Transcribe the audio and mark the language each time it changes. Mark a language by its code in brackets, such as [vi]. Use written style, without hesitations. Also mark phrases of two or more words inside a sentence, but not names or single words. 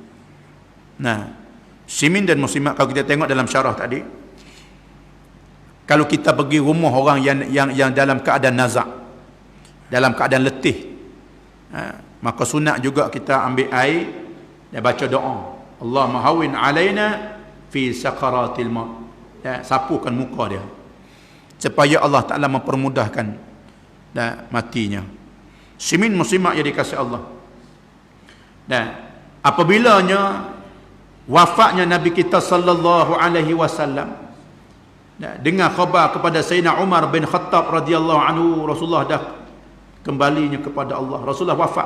[ms] Muslimin dan muslimat, kalau kita tengok dalam syarah tadi, kalau kita pergi rumah orang yang dalam keadaan nazak, dalam keadaan letih, maka sunat juga kita ambil air dan baca doa, [ar] اللهم هون علينا في سكرات الموت. [ms] Sapukan muka dia supaya Allah Ta'ala mempermudahkan matinya. Muslimin muslimat yang dikasihi Allah. Apabilanya wafatnya Nabi kita [ar] صلى الله عليه وسلم, [ms] dengar khabar kepada Sayyidina Umar bin Khattab [ar] رضي الله عنه, [ms] Rasulullah dah kembalinya kepada Allah, Rasulullah wafat.